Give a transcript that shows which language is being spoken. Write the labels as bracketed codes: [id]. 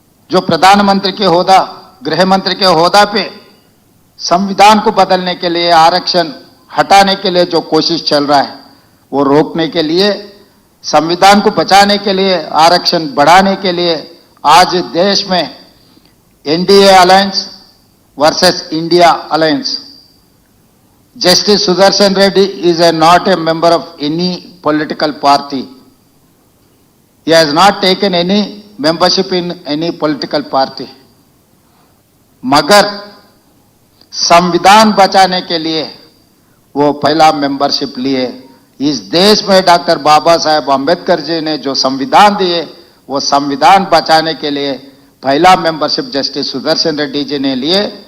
[hi] जो प्रधानमंत्री के होदा, गृह मंत्री के होदा पे संविधान को बदलने के लिए, आरक्षण हटाने के लिए जो कोशिश चल रहा है, वो रोकने के लिए, संविधान को बचाने के लिए, आरक्षण बढ़ाने के लिए आज देश में NDA alliance versus India alliance. [en] Justice Sudarshan Reddy is not a member of any political party. He has not taken any membership in any political party. [hi] मगर संविधान बचाने के लिए वो पहला मेंबरशिप लिए. इस देश में डॉक्टर बाबा साहेब अंबेडकर जी ने जो संविधान दिए, वो संविधान बचाने के लिए पहला मेंबरशिप जस्टिस सुदर्शन रेड्डी जी ने लिए.